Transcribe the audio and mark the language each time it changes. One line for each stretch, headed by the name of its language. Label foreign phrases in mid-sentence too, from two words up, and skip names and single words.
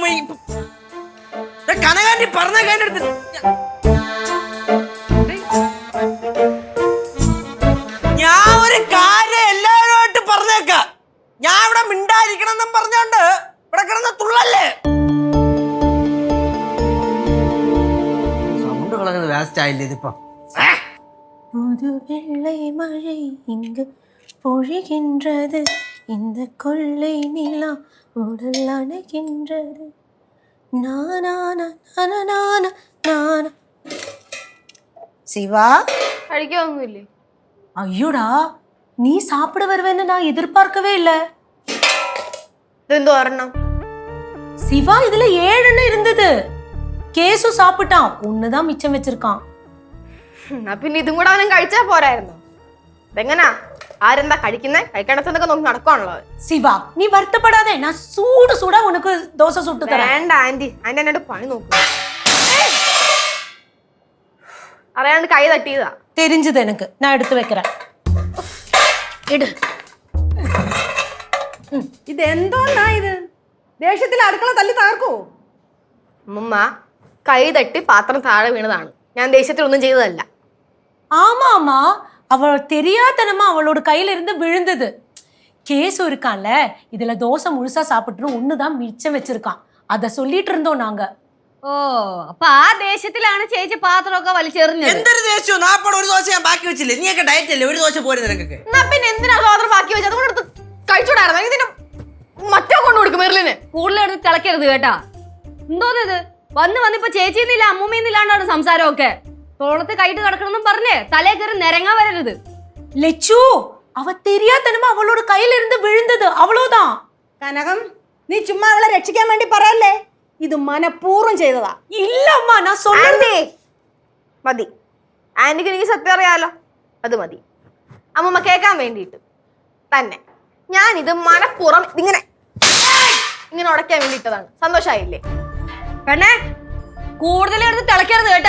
Malayalam: കനകാന്റി പറഞ്ഞ കാര്യം എടുത്ത് ഞാൻ ഒരു കാര്യം എല്ലാവരുമായിട്ട് പറഞ്ഞേക്കാം. ഞാൻ ഇവിടെ മിണ്ടായിരിക്കണം എന്നും പറഞ്ഞോണ്ട് ഇവിടെ കിടന്ന തുള്ളല്ലേ. സൗണ്ട് കളഞ്ഞത് വേസ്റ്റ് ആയില്ലേ ഇതിപ്പോ?
Tamil: புது வெள்ளை மழை இங்கு பொழிகின்றது, இந்த கொள்ளை நிலா உடல் அணைகின்றது. நானா நானா நானா. சிவா
Malayalam: കഴിക്കാനൊന്നുമില്ലേ?
Tamil: ஐயோடா நீ சாப்பிட வருவேன்னு நான் எதிர்பார்க்கவே இல்ல.
Malayalam: ഇതെന്തോ ഒരെണ്ണം.
Tamil: சிவா இதுல 7 இருந்தது. கேசு சாப்பிட்டான், ஒண்ணுதான் மிச்சம் வச்சிருக்கான்.
Malayalam: എന്നാ പിന്നെ ഇതും കൂടെ അവനും കഴിച്ചാ പോരായിരുന്നോ? ഇതെങ്ങനാ ആരെന്താ കഴിക്കുന്നേ? കഴിക്കണത്തൊക്കെ നോക്കി നടക്കുവാണല്ലോ.
Tamil: சிவா நீ வருத்தப்படாதே, நான் சூடு சூடா உனக்கு தோசை சுட்டு தரேன்.
Malayalam: വേണ്ട ആന്റി, ആന്റി എന്നോട് പണി നോക്കൂ. അറിയാണ്ട് കൈ തട്ടിയതാ.
Tamil: தெரிஞ்சது எனக்கு, நான் எடுத்து வைக்கிறேன். எடு.
Malayalam: ഇതെന്തോന്നാ ഇത്? ദേഷ്യത്തിൽ അടുക്കള തല്ലി തകർക്കോ? അമ്മമ്മ കൈ തട്ടി പാത്രം താഴെ വീണതാണ്. ഞാൻ ദേഷ്യത്തിൽ ഒന്നും ചെയ്തതല്ല.
Tamil: ஆமாமா, அவள் தெரியாதனமா அவளோட கையில இருந்து விழுந்தது. கேசு இருக்கான்ல, இதுல தோசை முழுசா சாப்பிட்டு ஒண்ணுதான் மிச்சம் வச்சிருக்கான். அத சொல்லிட்டு இருந்தோம் நாங்க.
Malayalam: ഓ അപ്പൊ ആ ദേഷ്യത്തിലാണ് ചേച്ചി പാത്രമൊക്കെ വലിച്ചെറിഞ്ഞത്. എന്തൊരു ദേശവും നാപ്പടെ ഒരു ദോശ ഞാൻ ബാക്കി വെച്ചില്ലേ? നീയൊക്കെ ഡയറ്റ് അല്ലേ, ഒരു ദോശ പോരെ നിനക്കൊക്കെ? എന്നാ പിന്നെ എന്തിനാ പാത്രം ബാക്കി വെച്ചത്? അതുകൊണ്ട് എടുത്ത് കഴിച്ചോടായിരുന്നു. ഇതിന് മറ്റോ കൊണ്ടു കൊടുക്കും മെറിലിന്. കൂടുതലെടുത്ത് തിളക്കരുത് കേട്ടാ. എന്തോന്നിത് വന്നിപ്പോ ചേച്ചിന്നില്ല അമ്മൂമ്മന്നില്ലാണ്ടാണ് സംസാരമൊക്കെ. തോളത്ത് കൈയിട്ട് കിടക്കണമെന്നും പറഞ്ഞേ തലേ കയറി നിരങ്ങാ വരരുത്.
Tamil: லெச்சு, அவ தெரியாதனமா அவளோட கையில இருந்து விழுந்தது, அவ்வளவுதான்.
Malayalam: കനകം, നീ ചുമ്മാ അവളെ രക്ഷിക്കാൻ വേണ്ടി പറയല്ലേ? ഇത് മനഃപൂർവ്വം ചെയ്തതാ.
Tamil: இல்லம்மா, நான் சொல்றேன்.
Malayalam: ആന്റി മതി. ആന്റിക്ക് എനിക്ക് സത്യം അറിയാലോ, അത് മതി. അമ്മമ്മ കേൾക്കാൻ വേണ്ടിയിട്ട് തന്നെ ഞാനിത് മനഃപൂർവ്വം ഇങ്ങനെ ഉടയ്ക്കാൻ വേണ്ടിയിട്ടതാണ്. സന്തോഷായില്ലേ? പെണ്ണേ കൂടുതലെടുത്ത് തിളക്കരുത് കേട്ടാ.